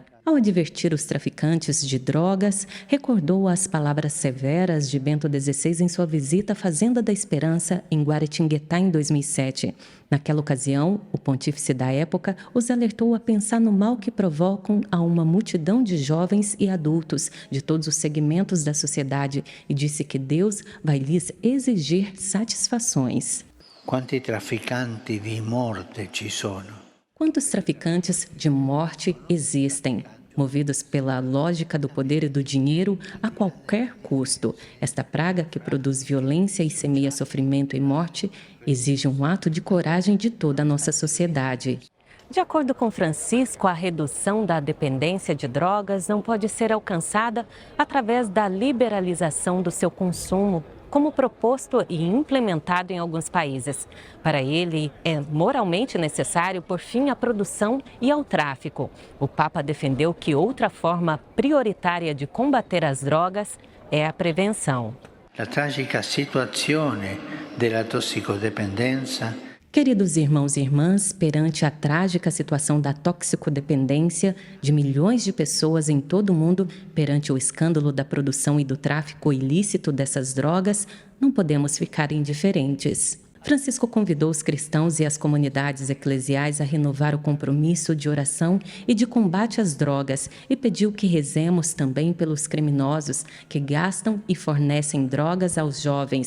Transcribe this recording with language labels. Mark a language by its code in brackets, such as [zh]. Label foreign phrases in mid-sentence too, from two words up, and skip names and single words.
[pt] Ao advertir os traficantes de drogas, recordou as palavras severas de Bento XVI em sua visita à Fazenda da Esperança, em Guaratinguetá, em 2007. Naquela ocasião, o pontífice da época os alertou a pensar no mal que provocam a uma multidão de jovens e adultos de todos os segmentos da sociedade e disse que Deus vai lhes exigir satisfações. [it] Quanti trafficanti di morte ci sono? [pt] Quantos traficantes de morte existem? Movidos pela lógica do poder e do dinheiro a qualquer custo. Esta praga que produz violência e semeia sofrimento e morte exige um ato de coragem de toda a nossa sociedade. De acordo com Francisco, a redução da dependência de drogas não pode ser alcançada através da liberalização do seu consumo, como proposto e implementado em alguns países. Para ele, é moralmente necessário pôr fim à produção e ao tráfico. O Papa defendeu que outra forma prioritária de combater as drogas é a prevenção. [it] La tragica situazione della tossicodipendenza. [pt] Queridos irmãos e irmãs, perante a trágica situação da toxicodependência de milhões de pessoas em todo o mundo, perante o escândalo da produção e do tráfico ilícito dessas drogas, não podemos ficar indiferentes. Francisco convidou os cristãos e as comunidades eclesiais a renovar o compromisso de oração e de combate às drogas e pediu que rezemos também pelos criminosos que gastam e fornecem drogas aos jovens.